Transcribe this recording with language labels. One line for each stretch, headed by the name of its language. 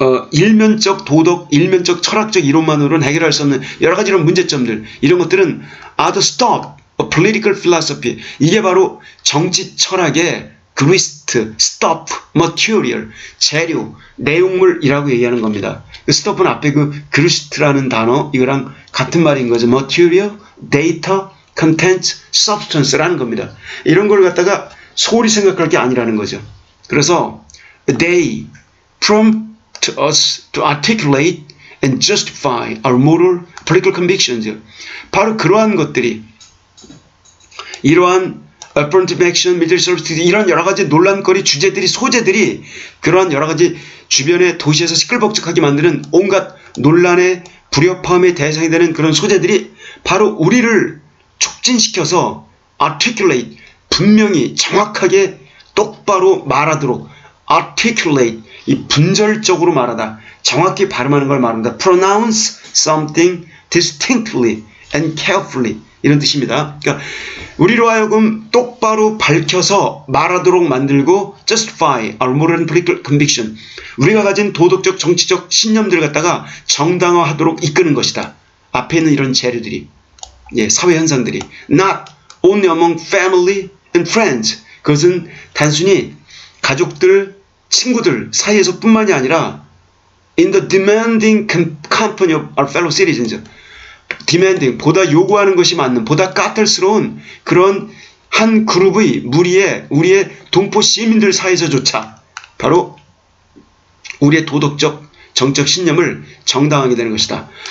Korean: 일면적 도덕, 일면적 철학적 이론만으로는 해결할 수 없는 여러 가지 이런 문제점들, 이런 것들은
English: are the stop of political philosophy.
Korean: 이게 바로 정치 철학의 grist, stop, material, 재료, 내용물이라고 얘기하는 겁니다. 그 stop은 앞에 그 grist라는 단어, 이거랑 같은 말인 거죠.
English: material, data, content, substance
Korean: 라는 겁니다. 이런 걸 갖다가 소홀히 생각할 게 아니라는 거죠.
English: 그래서 they prompt us to articulate and justify our moral, political convictions.
Korean: 바로 그러한 것들이, 이러한 affirmative action, military service, 이런 여러 가지 논란거리 주제들이, 소재들이, 그러한 여러 가지 주변의 도시에서 시끌벅적하게 만드는 온갖 논란의 불협화음의 대상이 되는 그런 소재들이 바로 우리를 촉진시켜서
English: articulate,
Korean: 분명히 정확하게 똑바로 말하도록, articulate, 이 분절적으로 말하다, 정확히 발음하는 걸 말합니다.
English: pronounce something distinctly and carefully
Korean: 이런 뜻입니다. 그러니까 우리로 하여금 똑바로 밝혀서 말하도록 만들고
English: justify our moral and political conviction,
Korean: 우리가 가진 도덕적 정치적 신념들을 갖다가 정당화하도록 이끄는 것이다. 앞에 있는 이런 재료들이, 사회 현상들이
English: not only among family and friends,
Korean: 그것은 단순히 가족들, 친구들 사이에서 뿐만이 아니라
English: in the demanding company of our fellow citizens,
Korean: demanding, 보다 요구하는 것이 많은, 보다 까탈스러운 그런 한 그룹의 무리의 우리의 동포 시민들 사이에서조차 바로 우리의 도덕적 정적 신념을 정당하게 되는 것이다.